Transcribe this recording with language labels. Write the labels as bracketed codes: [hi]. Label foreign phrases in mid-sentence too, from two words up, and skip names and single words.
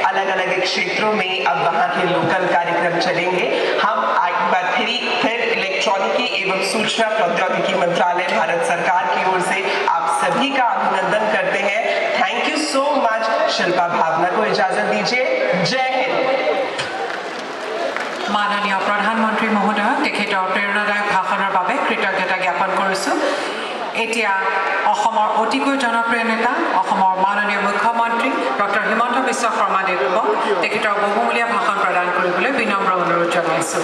[hi] अलग अलग क्षेत्रों में अब वहाँ के लोकल कार्यक्रम चलेंगे। हम एक बार फिर इलेक्ट्रॉनिक प्रौद्योगिकी एवं सूचना प्रौद्योगिकी मंत्रालय भारत सरकार की ओर से आप सभी का अभिनंदन करते हैं। [en] thank you so much. [hi] शिल्पा भावना को इजाजत दीजिए। जय हिंद। [as] মাননীয় প্ৰধানমন্ত্ৰী মহোদয় তেখেতৰ প্ৰেৰণাদায়ক ভাষণৰ বাবে কৃতজ্ঞতা জ্ঞাপন কৰিছোঁ। এতিয়া অসমৰ অতিকৈ জনপ্ৰিয় নেতা অসমৰ মাননীয় মুখ্যমন্ত্ৰী ডক্টৰ হিমন্ত বিশ্ব শৰ্মা দেৱক তেখেতৰ বহুমূলীয়া ভাষণ প্ৰদান কৰিবলৈ বিনম্ৰ অনুৰোধ জনাইছোঁ।